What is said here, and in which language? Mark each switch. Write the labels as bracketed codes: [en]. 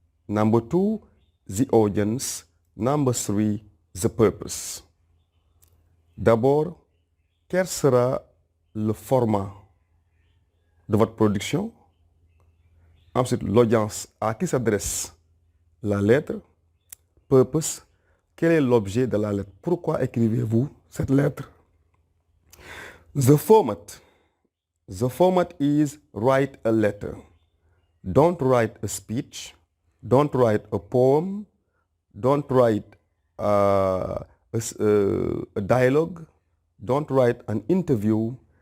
[en] Number two, the audience. Number three, the purpose. [fr] D'abord, quel sera le format de votre production? Ensuite, l'audience, à qui s'adresse la lettre? Purpose, quel est l'objet de la lettre? Pourquoi écrivez-vous cette lettre? [en] The format is write a letter. Don't write a speech. Don't write a poem. Don't write a dialogue. Don't write an interview.